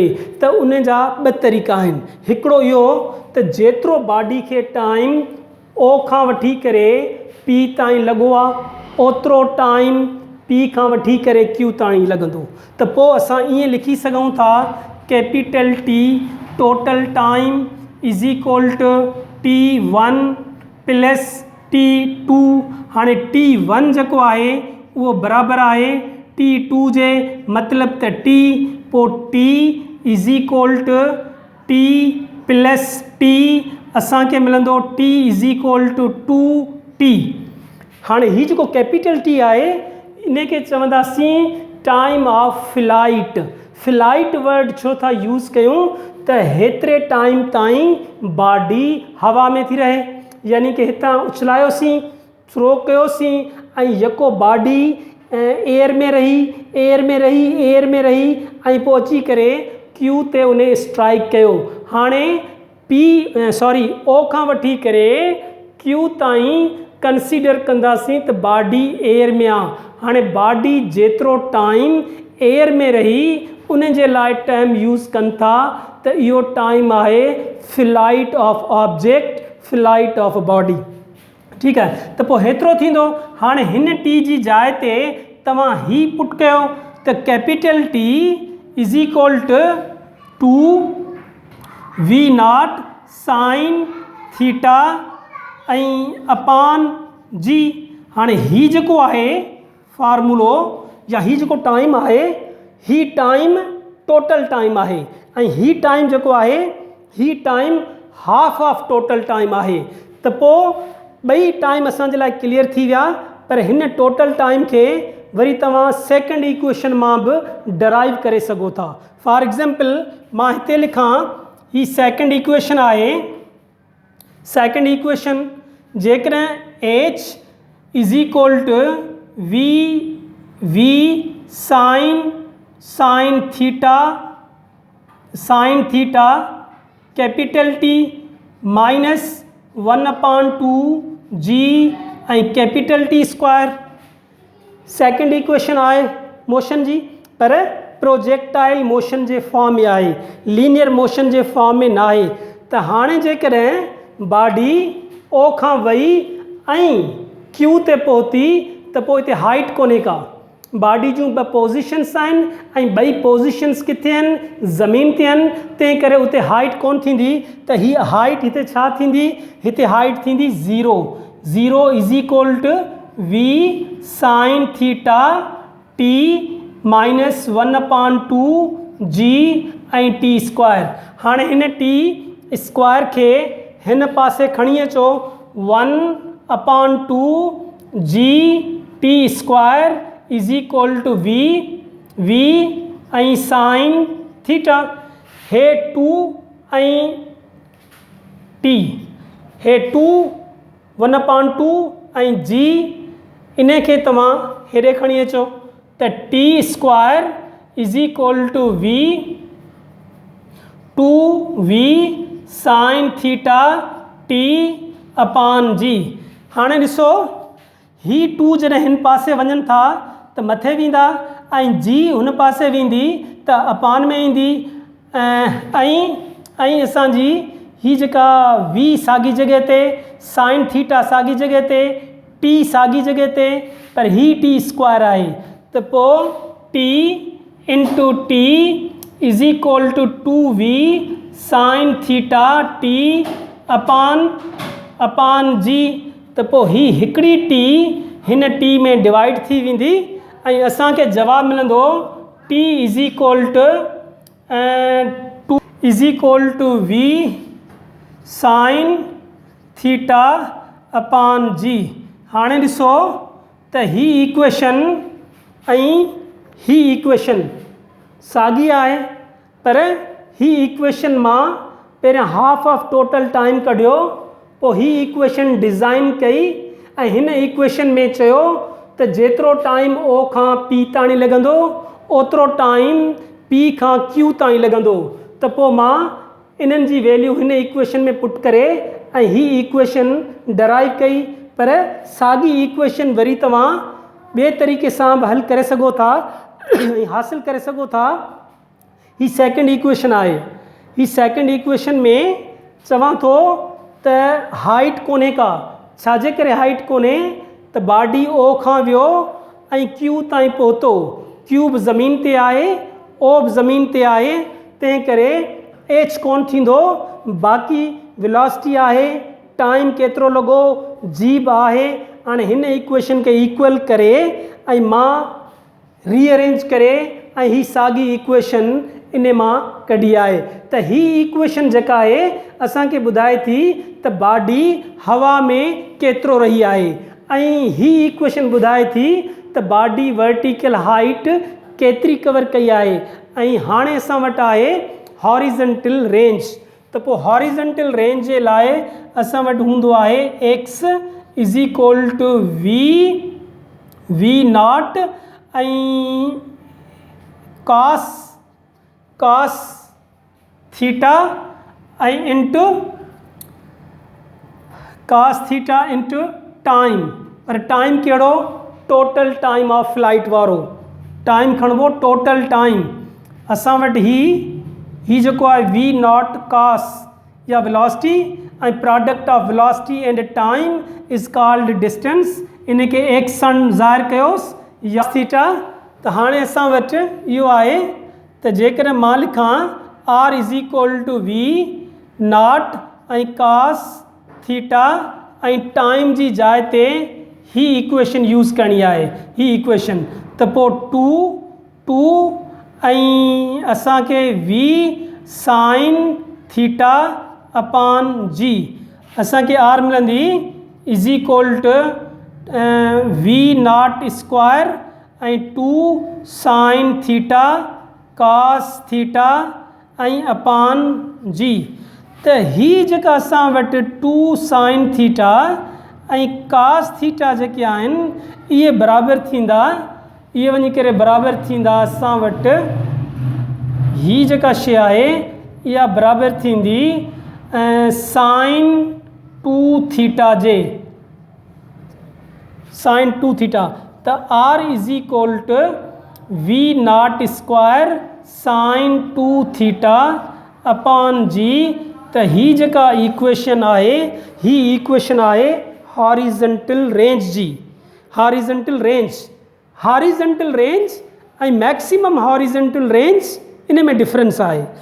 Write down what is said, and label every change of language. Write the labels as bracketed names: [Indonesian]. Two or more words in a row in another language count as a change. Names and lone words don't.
[Sindhi] त उन जा ॿ तरीक़ा आहिनि। हिकिड़ो इहो त जेतिरो बॉडी खे टाइम ओ खां वठी करे पी ताईं लॻो आहे, ओतिरो टाइम पी खां वठी करे क्यू ताईं लॻंदो। त पोइ असां ईअं लिखी सघूं था [English] capital T total time is equal to T1 plus T2. [Sindhi] हाणे T1 जेको आहे उहो बराबरि आहे T2 जे, मतिलबु त T, पोइ [English] T is equal to T plus T [Sindhi] असांखे मिलंदो [English] T is equal to 2T. [Sindhi] हाणे हीउ जेको [English] capital T [Sindhi] आहे इनखे चवंदासीं [English] time of flight. flight word [Sindhi] छो था यूज़ कयूं त हेतिरे टाइम ताईं बॉडी हवा में थी रहे, यानी कि हितां उछलायोसीं, थ्रो कयोसीं ऐं यको बॉडी एयर में रही एयर में रही एयर में रही ऐं पोइ अची करे क्यू ते उन स्ट्राइक कयो। हाणे ओ खां वठी करे क्यू ताईं कंसीडर कंदासीं त बॉडी एयर में आहे। हाणे बॉडी जेतिरो टाइम एयर में रही उन जे लाइ टाइम यूज़ कनि था त इहो टाइम आहे [English] flight of object, flight of body. [Sindhi] ठीकु आहे, त पोइ हेतिरो थींदो। हाणे हिन टी जी जाइ ते तव्हां ही पुट कयो त [English] capital T is equal to V0 sine theta [Sindhi] ऐं [English] upon G. [Sindhi] हाणे ही जेको आहे फार्मूलो या ही जेको टाइम आहे, ही टाइम [English] total time [Sindhi] आहे ऐं ही टाइम जेको आहे ही टाइम [English] half of total time [Sindhi] आहे। त पोइ ॿई टाइम असांजे लाइ क्लियर थी विया, पर हिन [English] total time [Sindhi] खे वरी तव्हां [English] second equation [Sindhi] मां बि डराइव करे सघो था। [English] for example [Sindhi] मां हिते लिखां, ही [English] second equation [Sindhi] आहे। [English] second equation [Sindhi] जेकॾहिं [English] H is equal to V sine theta capital T minus 1/2 G [Sindhi] ऐं [English] capital T square. second equation [Sindhi] आहे मोशन जी, पर [English] projectile motion [Sindhi] जे फॉर्म में आहे, [English] linear motion [Sindhi] जे फॉर्म में न आहे। त हाणे जेकॾहिं बॉडी ओ खां वई ऐं क्यू ते पहुती त पोइ हिते हाइट कोन्हे का। बॉडी जूं ॿ पोज़ीशन्स आहिनि ऐं ॿई पोज़ीशन्स किथे आहिनि, ज़मीन ते आहिनि, तंहिं करे उते हाइट कोन थींदी। त हीअ हाइट हिते छा थींदी, हिते हाइट थींदी [English] 0 is equal to V sine theta T minus 1/2 G [Sindhi] ऐं [English] T square. [Sindhi] हाणे हिन [English] T square [Sindhi] खे हिन पासे खणी अचो, [English] 1/2 G T square is equal to V [Sindhi] ऐं [English] sine theta. [Sindhi] हे 2 ऐं T, हे 2 1/2 ऐं G, इन खे तव्हां हेॾे खणी अचो त [English] T square is equal to 2V sine theta T upon G. [Sindhi] हाणे ॾिसो, ही 2 जॾहिं हिन पासे वञनि था त मथे वेंदा ऐं G हुन पासे वेंदी त अपान में ईंदी ऐं असांजी ही जेका V साॻी जॻह ते, [English] sine theta [Sindhi] साॻी जॻह ते, T साॻी जॻह ते, पर ही [English] T square [Sindhi] आहे। त पोइ [English] T into T is equal to 2V sine theta T upon G. [Sindhi] त पोइ ही हिकिड़ी T हिन T में डिवाइड थी वेंदी ऐं असांखे जवाबु मिलंदो [English] T is equal to V sine theta upon G. [Sindhi] हाणे ॾिसो त ही इक्वेशन ऐं ही इक्वेशन साॻी आहे, पर ही इक्वेशन मां पहिरियां [English] half of total time [Sindhi] कढियो, पोइ ही [English] equation design [Sindhi] कई ऐं हिन इक्वेशन में चयो त जेतिरो टाइम O खां P ताईं लॻंदो ओतिरो टाइम P खां Q ताईं लॻंदो। त पोइ मां इन्हनि जी वैल्यू हिन इक्वेशन में पुट करे ऐं ही [English] equation derive [Sindhi] कई, पर साॻी इक्वेशन वरी तव्हां ॿिए तरीक़े सां बि हल करे सघो था ऐं हासिलु करे सघो था। ही [English] second equation [Sindhi] आहे। ही [English] second equation [Sindhi] में चवां थो त हाइट कोन्हे का। छाजे करे हाइट कोन्हे त बॉडी O खां वियो ऐं Q ताईं पहुतो, Q बि ज़मीन ते आहे, O बि ज़मीन ते आहे, तंहिं करे H कोन थींदो। बाक़ी वेलोसिटी आहे, टाइम केतिरो लॻो, G बि आहे। हाणे हिन इक्वेशन खे इक्वल करे ऐं मां रीअरेंज करे ऐं ही साॻी इक्वेशन इन मां कढी आहे। त ही इक्वेशन जेका आहे असांखे ॿुधाए थी त बॉडी हवा में केतिरो रही आहे, ऐं ही इक्वेशन ॿुधाए थी त बॉडी [English] vertical height [Sindhi] केतिरी कवर कई आहे। ऐं हाणे असां वटि आहे [English] horizontal range. [Sindhi] त पोइ [English] horizontal range [Sindhi] जे लाइ असां वटि हूंदो आहे [English] X is equal to V naught [Sindhi] ऐं [English] cos theta [Sindhi] ऐं [English] into cos theta into time. [Sindhi] पर टाइम कहिड़ो? [English] total time of flight [Sindhi] वारो टाइम खणबो, [English] total time. [Sindhi] असां वटि ही जेको आहे [English] V naught cos [Sindhi] या वेलोसिटी ऐं [English] product of velocity and time is called distance. [Sindhi] इन खे एक्स सां ज़ाहिर कयोसि या थीटा। त हाणे असां वटि इहो आहे त जेकॾहिं मां लिखां [English] R is equal to V naught [Sindhi] ऐं [English] cos theta [Sindhi] ऐं टाइम जी जाइ ते ही [English] equation use [Sindhi] करणी आहे, ही इक्वेशन। त पोइ टू ऐं असांखे [English] V sine theta upon G [Sindhi] असांखे आर मिलंदी [English] is equal to V naught square [Sindhi] ऐं [English] two sine theta cos theta [Sindhi] ऐं [English] upon G. [Sindhi] त ही जेका असां वटि [English] two sine theta [Sindhi] ऐं [English] cos theta [Sindhi] जेके आहिनि इहे बराबरि थींदा, इहे वञी करे बराबरि थींदा असां वटि ही जेका शइ आहे इहा बराबरि थींदी [English] sine two theta [Sindhi] जे, [English] sine two theta. [Sindhi] त [English] R is equal to V naught square sine two theta upon G. [Sindhi] त ही जेका इक्वेशन आहे ही इक्वेशन आहे हॉरिजेंटल रेंज जी। [English] horizontal range [Sindhi] ऐं [English] maximum horizontal range [Sindhi] इन में डिफरेंस आहे।